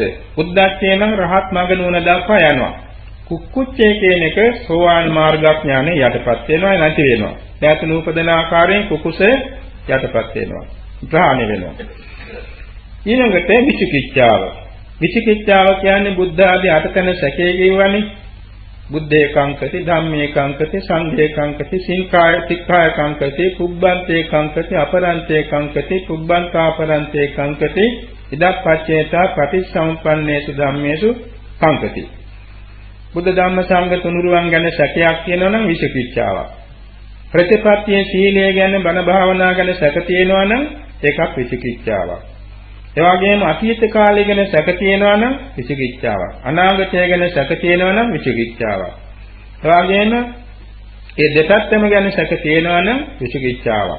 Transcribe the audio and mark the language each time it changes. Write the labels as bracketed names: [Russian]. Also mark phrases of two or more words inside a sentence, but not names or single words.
[Sinhala] උද්දච්චය නම් රහත් මඟ නුවණ දක්වා යනවා. කුක්කුච්චය කියන එක සෝවාන් මාර්ගඥානෙ යටපත් වෙනවා, නැති වෙනවා. නැත් නූපදන ආකාරයෙන් කුකුස යටපත් වෙනවා, ප්‍රහාණය වෙනවා. ඊළඟට විචිකිච්ඡාව. විචිකිච්ඡාව කියන්නේ බුද්ධ ආදී අටතන සැකේ කියවනේ. [Pali] බුද්ධේ කංකති, ධම්මේ කංකති, සංඝේ කංකති, සික්ඛාය කංකති, පුබ්බන්තේ කංකති, අපරන්තේ කංකති, පුබ්බන්තාපරන්තේ කංකති, ඉදප්පච්චේතා ප්‍රතිසම්පන්නේසු ධම්මේසු කංකති. [Sinhala] බුද්ධ ධම්ම සංඝ තුනුරුවන් ගැන සැකයක් තියෙනවා නම් විචිකිච්ඡාවක්. ප්‍රතිපත්තියේ සීලය ගැන, බණ භාවනා ගැන සැක තියෙනවා නම් ඒකක් විචිකිච්ඡාවක්. ඒ වගේම අතීත කාලය ගැන සැක තියෙනවා නම් විචිකිච්ඡාවක්. අනාගතය ගැන සැක තියෙනවා නම් විචිකිච්ඡාවක්. ඒ වගේම මේ දෙපැත්තම ගැන සැක තියෙනවා නම් විචිකිච්ඡාවක්.